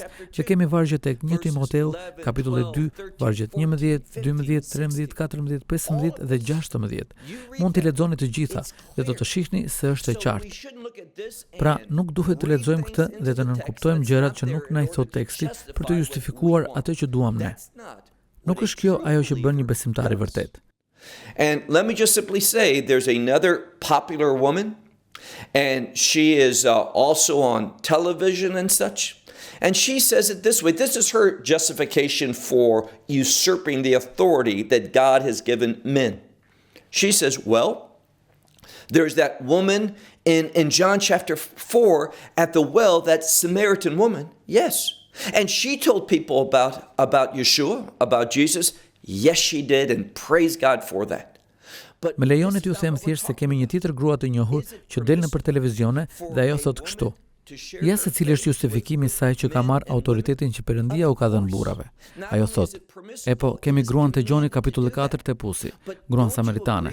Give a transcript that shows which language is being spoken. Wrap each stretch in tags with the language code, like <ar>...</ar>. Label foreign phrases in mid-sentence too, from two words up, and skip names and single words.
<sq>Që kemi vargje tek 1 Timoteu, kapitulli 2, vargjet 11, 12, 13, 14, 15 dhe 16. Mund t'i lexoni të gjitha dhe do të shihni se është e qartë. Pra, nuk duhet të lexojmë këtë dhe të nënkuptojmë gjërat që nuk na i thot teksti për të justifikuar atë që duam ne. Nuk është kjo ajo që bën një besimtar i vërtet.</sq> <en>And let me just simply say, there's another popular woman, and she is also on television and such. And she says it this way. This is her justification for usurping the authority that God has given men. She says, well, there's that woman in John chapter 4 at the well, that Samaritan woman. Yes. And she told people about Yeshua, about Jesus. Yes, she did, and praise God for that.</en> <sq>Me lejoni t'ju them thjesht se kemi një tjetër grua të njohur që del nëpër televizione dhe ajo thot kështu. Ja se cili është justifikimi i saj që ka marrë autoritetin që Perëndia u ka dhënë burrave. Ajo thot, po, kemi gruan te Gjoni kapitulli 4 te Pusi, gruan samaritane.</sq>